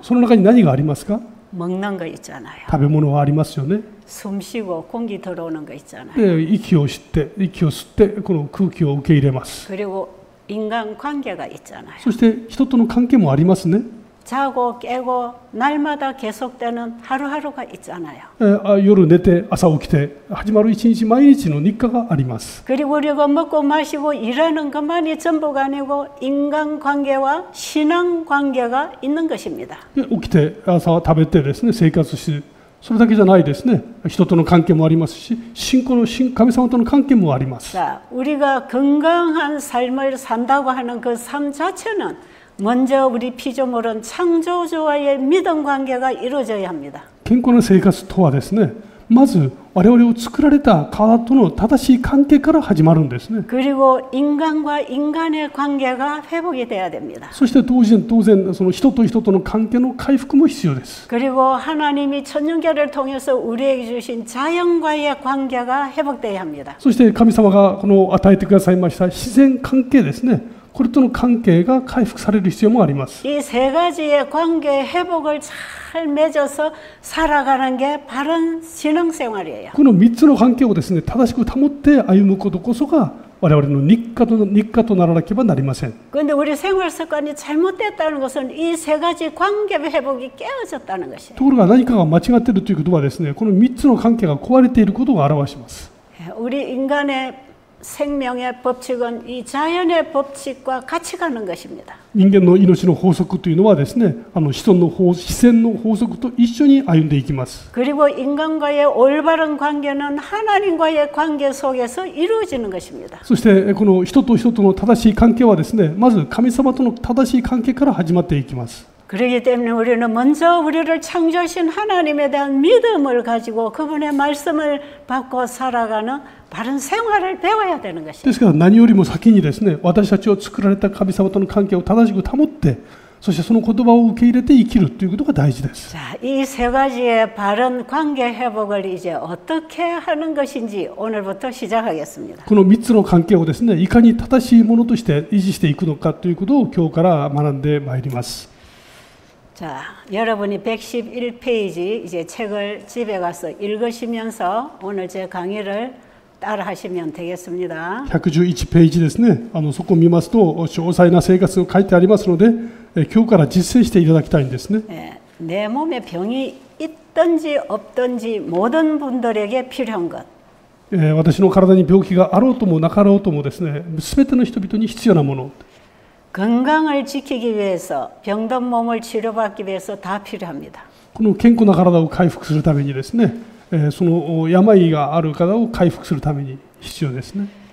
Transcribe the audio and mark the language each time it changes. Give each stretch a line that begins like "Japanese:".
Japanese: その中に何がありますか？
Korean: 먹는 거 있잖아요.
Japanese: 食べ物はありますよね。
Korean: 숨 쉬고 공기 들어오는 거 있잖아요.
Japanese: で、息を吸ってこの空気を受け入れます。
Korean: 그리고 인간 관계가 있잖아요.
Japanese: そして人との関係もありますね。
Korean: 자고 깨고 날마다 계속되는 하루하루가 있잖아요.
Japanese: 夜寝て朝起きて始まる一日毎日の日課があります。
Korean: 그리고 우리가 먹고 마시고 일하는 것만이 전부가 아니고 인간 관계와 신앙 관계가 있는 것입니다.
Japanese: で起きて朝食べてですね生活してそれだけじゃないですね。人との関係もありますし、神様との関係もあります。
Korean: 자, 우리가 건강한 삶을 산다고 하는 그 삶 자체는 먼저 우리 피조물은 창조주와의 믿음 관계가 이루어져야 합니다.
Japanese: 健康な生活とはですね、まず我々を作られた方との正しい関係から始まるんですね。
Korean: 그리고 인간과 인간의 관계가 회복이 돼야 됩니다.
Japanese: そして当然その人と人との関係の回復も必要です。
Korean: 그리고 하나님이 천년계를 통해서 우리에게 주신 자연과의 관계가 회복돼야 합니다.
Japanese: そして神様がこの与えてくださいました自然関係ですね。これとの関係が回復される必要もあります。
Korean: 이 세 가지의 관계 회복을 잘 맺어서 살아가는 게 바른 신앙생활이에요.
Japanese: この3つの関係をですね正しく保って歩むことこそが我々の日課とならなければなりません。
Korean: 그런데 우리 생활 습관이 잘못됐다는 것은 이 세 가지 관계 회복이 깨어졌다는 것이에요.
Japanese: ところが何かが間違っているということはですね、この3つの関係が壊れていることを表します。
Korean: 우리 인간의 생명의 법칙은 이 자연의 법칙과 같이 가는 것입니다.
Japanese: 人間の命の法則というのはですね、自然の法則と一緒に歩んでいきます。
Korean: 그리고 인간과의 올바른 관계는 하나님과의 관계 속에서 이루어지는 것입니다.
Japanese: そしてこの人と人との正しい関係はですね、まず神様との正しい関係から始まっていきます。
Korean: 그렇기 때문에 우리는 먼저 우리를 창조하신 하나님에 대한 믿음을 가지고 그분의 말씀을 받고 살아가는 바른 생활을 배워야 되는 것입니다.
Japanese: ですから何よりも先にですね、私たちを作られた神様との関係を正しく保って、そしてその言葉を受け入れて生きるということが大事です。
Korean: 자, 이 세 가지의 바른 관계 회복을 이제 어떻게 하는 것인지 오늘부터 시작하겠습니다.
Japanese: この3つの関係をですね、いかに正しいものとして維持していくのかということを今日から学んでまいります。
Korean: 자, 여러분이 111페이지 이제 책을 집에 가서 읽으시면서 오늘 제 강의를 따라 하시면 되겠습니다.
Japanese: 111ページですね。そこを見ますと詳細な生活が書いてありますので、今日から実践していただきたいんですね。
Korean: 내 몸에 병이 있든지 없든지 모든 분들에게 필요한 것.
Japanese: 私の体に病気があろうともなかろうともですね、すべての人々に必要なもの。
Korean: 건강을 지키기 위해서 병든 몸을 치료받기 위해서 다 필요합니다.
Japanese: この健康な体を回復するためにですね、その病がある方を回復するために必要ですね。